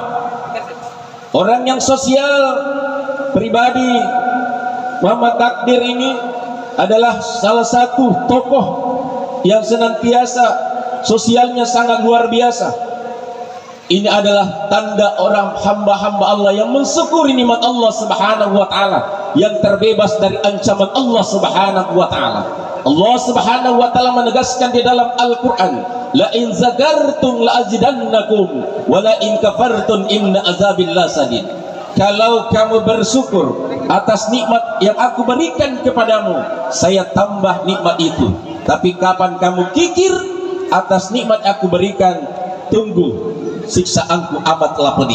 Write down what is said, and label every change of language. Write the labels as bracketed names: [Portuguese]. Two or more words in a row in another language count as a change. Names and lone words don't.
[Indonesian] Orang yang sosial pribadi Muhammad Takdir ini adalah salah satu tokoh yang senantiasa sosialnya sangat luar biasa. Ini adalah tanda orang hamba-hamba Allah yang mensyukuri nikmat Allah [Arabic] سبحانه وتعالى. [Indonesian] yang terbebas dari ancaman Allah [Arabic] سبحانه وتعالى. [Indonesian] Allah [Arabic] سبحانه وتعالى [Indonesian] menegaskan di dalam Al-Qur'an, [Arabic] لئن شكرتم لأزيدنكم ولئن كفرتم إن عذابي لشديد. Kalau kamu bersyukur atas nikmat yang aku berikan kepadamu, saya tambah nikmat itu. Tapi kapan kamu kikir atas nikmat aku berikan, tunggu siksaanku amatlah pedih.